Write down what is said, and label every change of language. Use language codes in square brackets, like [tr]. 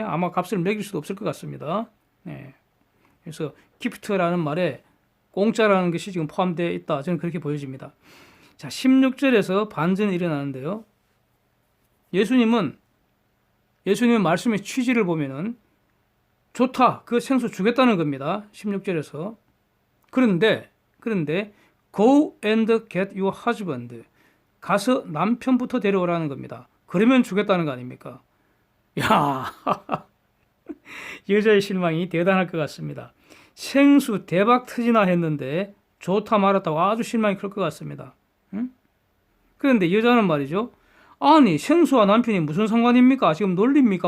[ko] 아마 값을 매길 수도 없을 것 같습니다. 예. 그래서 기프트라는 말에 공짜라는 것이 지금 포함되어 있다. 저는 그렇게 보여집니다. 자, 16절에서 반전이 일어나는데요. 예수님의 말씀의 취지를 보면은 좋다. 그 생수 주겠다는 겁니다. 16절에서. 그런데 [en] go and get your husband. [ko] 가서 남편부터 데려오라는 겁니다. 그러면 주겠다는 거 아닙니까? 야, 여자의 실망이 대단할 것 같습니다. 생수 대박 터지나 했는데 좋다 말았다고 아주 실망이 클 것 같습니다. 응? 그런데 여자는 말이죠. 아니 생수와 남편이 무슨 상관입니까? 지금 놀립니까?